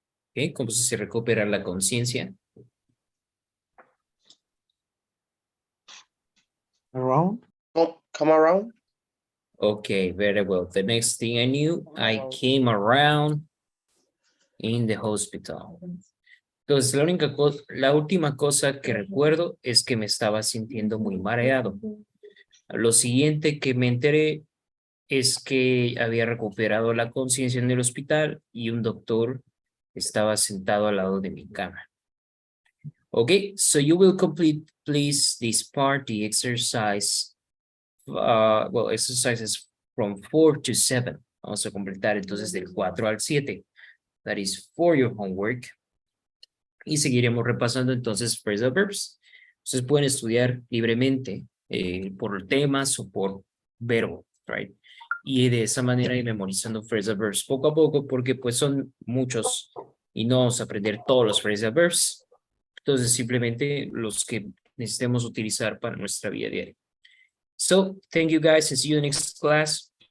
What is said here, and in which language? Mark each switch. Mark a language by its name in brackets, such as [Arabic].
[Spanish] ¿ok? Como si se recupera la conciencia. [English] Around? come around. Okay, very well. The next thing I knew, I came around in the hospital. [Spanish] Entonces, la última cosa que recuerdo es que me estaba sintiendo muy mareado. Lo siguiente que me enteré es que había recuperado la conciencia en el hospital y un doctor estaba sentado al lado de mi cama. [English] Okay, so you will complete, please, this part, the exercise. Well, exercises from 4 to 7. [Spanish] Vamos a completar entonces del 4 al 7. [English] That is for your homework. [Spanish] Y seguiremos repasando entonces phrasal verbs. Ustedes pueden estudiar libremente por temas o por verbo, right? Y de esa manera ir memorizando phrasal verbs poco a poco porque pues son muchos y no vamos a aprender todos los phrasal verbs. Entonces simplemente los que necesitemos utilizar para nuestra vida diaria. [English] So, thank you guys and see you in the next class.